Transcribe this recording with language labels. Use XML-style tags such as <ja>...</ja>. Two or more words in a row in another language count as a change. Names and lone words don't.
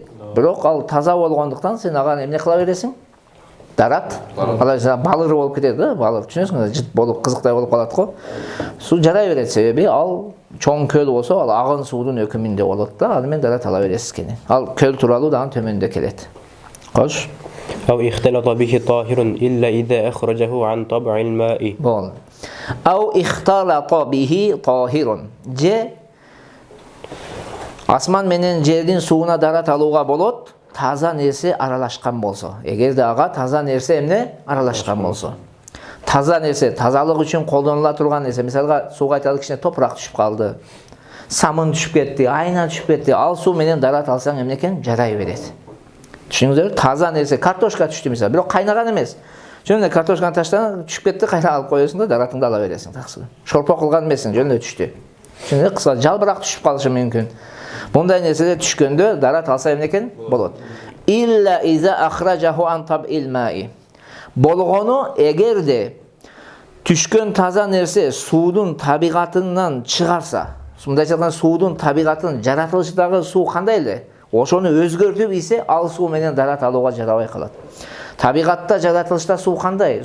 <ky>Бирок ал таза болгондуктан сен ага эмне кыла бересиң? Дарат, балыр болуп кетет да, балыр. Түшүнөсүңүз, жыт болуп, кызыктай болуп калат го. Суу жарай берет, себеби ал чоң көл болсо, ал агын суудун өкүмүндө болот да, аны менен дарат ала бересиз кene. Ал көл тууралуу дагы төмөндө келет. Кош.</ky> <ar>أو اختلط به طاهر إلا إذا أخرجه عن طبع الماء. Bol. أو اختلط به طاهر.</ar> <ky>Je asman менен жердин сууна дарат алууга болот. Таза нерсе аралашкан болсо. Эгерде ага таза нерсе эмне аралашкан болсо. Таза нерсе, тазалык үчүн колдонула турган нерсе, мисалга сууга айталы кичине топурак түшүп калды. Самын түшүп кетти, айна түшүп кетти. Ал суу менен дарат алсаң эмне экен? Жарай берет. Түшүнүңүздөр? Таза нерсе, картошка түштү мисалы, бирок кайнаган эмес. Жөн эле картошканы таштан түшүп кетти, кайра алып коесуң да, даратыңды ала бересиң, таксы. Шорпо кылган эмессиң, жөн эле түштү. Түшүнүңүздөр? Кыска жалбырак түшүп калышы мүмкүн. Bunday nерселер түшкөндө дарат алса эмне экен? Болот.</ky> <ar>إلا إذا أخرجه عن طبع الماء.</ar> <ky>Болгону эгерде түшкөн таза нерсе суудун табигатынан чыгарса, мындайча айтканда суудун табигатын жаратылышындагы суу кандай эле? Ошону өзгөртүп ийсе, ал суу менен дарат алууга жарабай калат. Табигатта жаратылышта суу кандай?</ky>